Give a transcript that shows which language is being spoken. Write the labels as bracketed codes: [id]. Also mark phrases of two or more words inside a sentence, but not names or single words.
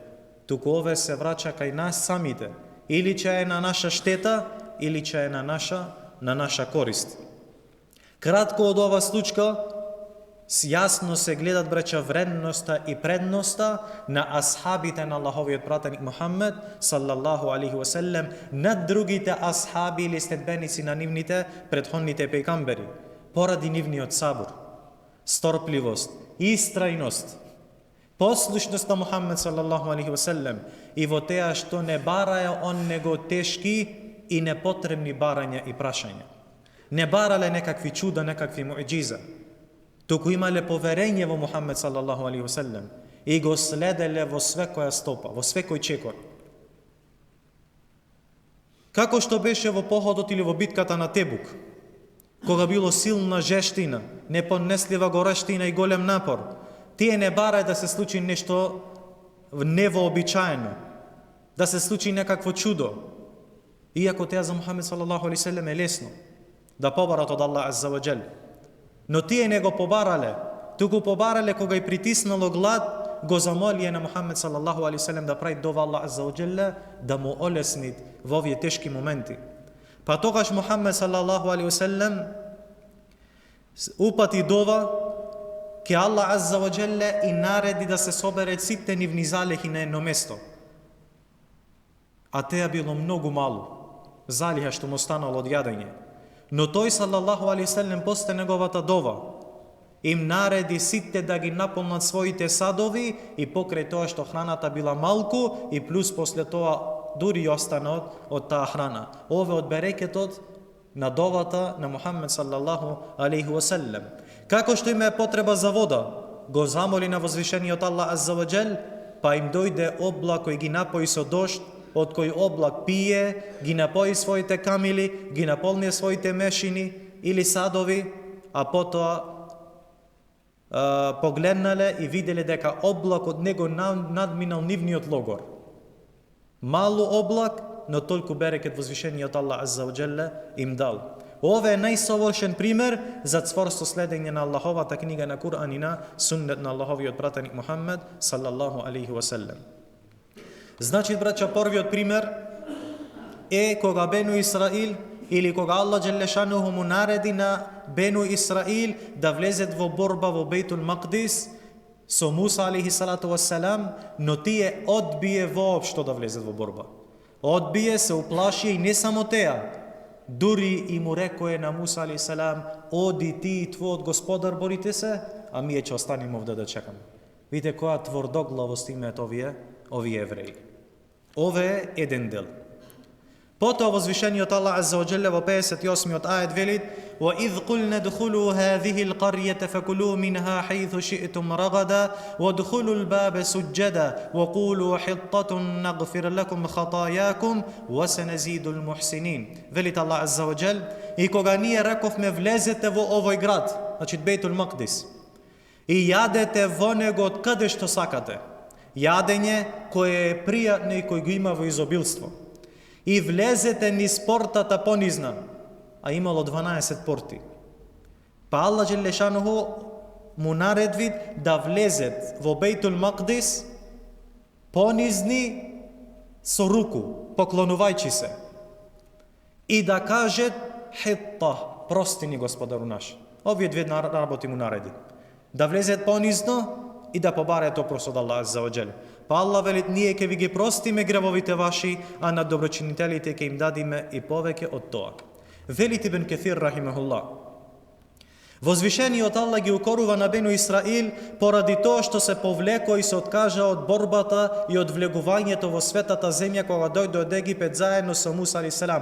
[mk] Туку ове се враќа кај нас самите. Или ќе е на наша штета, или ќе е на наша корист. Кратко од ова случка, јасно се гледат, браќа, вредноста и предноста на асхабите на Аллаховиот пратеник Мухаммед, [ar] صلى الله عليه وسلم, [mk] над другите асхаби или следбеници на нивните претходните пејгамбери, поради нивниот сабур, сторпливост, истрајност, послушност на Мухаммед [ar] صلى الله عليه وسلم [mk] и во теа што не бараја он него тешки и непотребни барања и прашања. Не барале некакви чуда, некакви муъџиза, туку имале поверење во Мухаммед [ar] صلى الله عليه وسلم [mk] и го следеле во секоја стопа, во секој чекор. Како што беше во походот или во битката на Тебук, кога било силна жештина, неподнеслива горештина и голем напор, тие не барај да се случи нешто невообичаено, да се случи некакво чудо, иако теа за Мухаммед [ar] صلى الله عليه وسلم [mk] е лесно да побарат од [ar] الله عز وجل. [mk] Но тие не го побарале, туку побарале кога и притиснало глад, го замолие на Мухаммед [ar] صلى الله عليه وسلم [mk] да прави дова [ar] الله عز وجل [mk] да му олесни во овие тешки моменти. Па тогаш Мухаммед [ar] صلى الله عليه وسلم [mk] упати дова ке [ar] الله عز وجل [mk] и нареди да се собере сите нивни залихи на едно место. А теа било многу малу, залиха што му останало од јадење. Но тој [ar] صلى الله عليه وسلم [mk] после неговата дова им нареди сите да ги наполнат своите садови и покрај тоа што храната била малку и плюс после тоа дури и остана од таа храна. Ове од берекетот на довата на Мухаммед [ar] صلى الله عليه وسلم. [mk] Како што има потреба за вода, го замоли на возвишениот [ar] الله عز وجل, [mk] па им дојде облак кој ги напои со дожд, од кој облак пие, ги напои своите камили, ги наполни своите мешини или садови, а потоа погледнале и виделе дека облак од него надминал нивниот логор. Малу облак, но толку берекет возвишениот [ar] الله عز وجل [mk] им дал. Ова е најсовршен пример за цврсто следење на Аллаховата книга на Кур'ан и на суннет на Аллаховиот пратеник Мухаммед [ar] صلى الله عليه وسلم. [mk] Значи, браќа, првиот пример е кога Бену Исраил или кога Аллах џелешануху му нареди на Бену Исраил да влезет во борба во Бейтул Макдис со Муса [ar] عليه الصلاة والسلام, [mk] но тие одбие воопшто да влезет во борба. Одбие, се уплаши и не само теа, дури и му рекое на Муса [ar] عليه السلام: [mk] оди ти и твојот господар, борите се, а ние ќе останеме овде да чекаме. Видите која тврдоглавост имаат овие евреи. Ове е еден дел. Потоа возвишениот [ar] الله عز وجل [mk] во 58-миот ајет вели: [ar] "وَإِذْ قُلْنَا ادْخُلُوا هَٰذِهِ الْقَرْيَةَ فَكُلُوا مِنْهَا حَيْثُ شِئْتُمْ رَغَدًا وَادْخُلُوا الْبَابَ سُجَّدًا وَقُولُوا حِطَّةٌ نَغْفِرْ لَكُمْ خَطَايَاكُمْ وَسَنَزِيدُ الْمُحْسِنِينَ." [mk] Вели [ar] الله عز وجل: [mk] и кога ние рековме влезете во овој град, значи Бейтул Макдис, и јадете во него од каде што сакате, јадење кое е пријатно и кој го има во изобилство, и влезете низ портата понизна, а имало 12 порти. Па Аллах џелешануху му наредви да влезет во Бейтул Макдис понизни со руку, поклонувајќи се, и да кажет: хитта, прости ни Господару наш. Овие две работи му нареди. Да влезет понизно и да побарат опрост од [ar] الله عز وجل. [mk] Па Аллах вели: ние ќе ви ги простиме гревовите ваши, а на доброчинителите ќе им дадиме и повеќе од тоа. Вели Ибн Кесир рахимахуллах: возвишениот Аллах ги укорува на Бену Исраил поради тоа што се повлеко и се откажа од борбата и од влегувањето во светата земја кога дојде од Египет заедно со Муса [ar] عليه السلام.